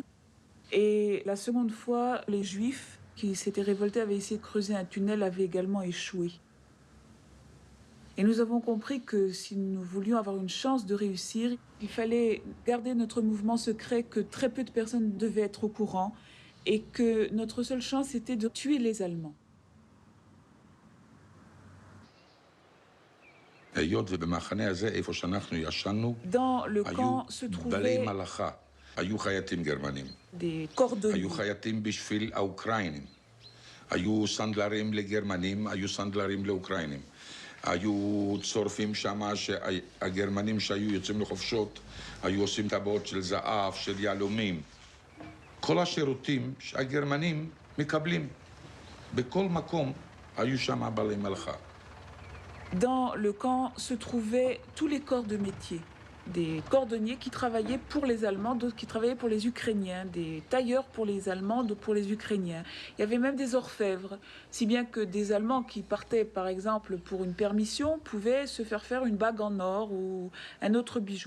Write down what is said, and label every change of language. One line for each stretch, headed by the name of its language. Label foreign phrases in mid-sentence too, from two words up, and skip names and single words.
French: Et la seconde fois, les Juifs qui s'étaient révoltés avaient essayé de creuser un tunnel, avaient également échoué. Et nous avons compris que si nous voulions avoir une chance de réussir, il fallait garder notre mouvement secret, que très peu de personnes devaient être au courant et que notre seule chance était de tuer les Allemands.
Hebrew: היות ובמחנה הזה, איפה שאנחנו ישנו,
French: Dans le
Hebrew: היו
French: camp se
Hebrew: בלי
French: trouvaient
Hebrew: מלאכה, היו חייטים גרמנים,
French: des cordonniers.
Hebrew: היו חייטים בשביל האוקראינים, היו סנדלרים לגרמנים, היו סנדלרים לאוקראינים, היו צורפים שם שהגרמנים שהיו יוצאים לחופשות, היו עושים טבעות של זהב, של יהלומים. כל השירותים שהגרמנים מקבלים. בכל מקום היו שם בעלי מלאכה.
French: Dans le camp se trouvaient tous les corps de métier. Des cordonniers qui travaillaient pour les Allemands, d'autres qui travaillaient pour les Ukrainiens, des tailleurs pour les Allemands, d'autres pour les Ukrainiens. Il y avait même des orfèvres, si bien que des Allemands qui partaient par exemple pour une permission pouvaient se faire une bague en or ou un autre bijou.